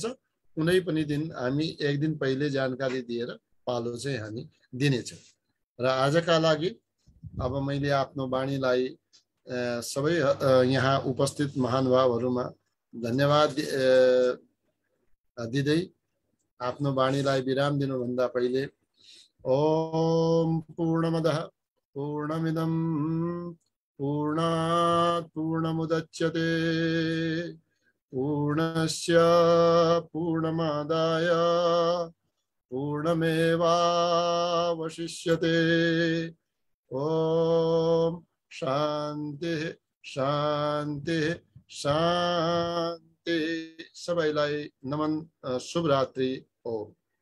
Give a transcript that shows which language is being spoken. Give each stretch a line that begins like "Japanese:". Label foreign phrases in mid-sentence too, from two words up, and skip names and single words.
Nepali: कुनै पनि दिन हामी 1 दिन पहिले जानकारी दिएर पालो चाहिँ हामी दिनेछौँ। र आजका लागि अब मैले आफ्नो वाणीलाई सबै यहाँ उपस्थित महानुभावहरूमा धन्यवाद दिँदै आफ्नो वाणीलाई विराम दिनुभन्दा पहिले
Sanskrit: ओम पूर्णमदः पूर्णमिदं पूर्णात् पूर्णमुदच्यते पूर्णस्य पूर्णमादाय पूर्णमेवावशिष्यते। ओम शान्ति शान्ति शान्ति।
Nepali: सबैलाई नमन। शुभ रात्रि। ओम।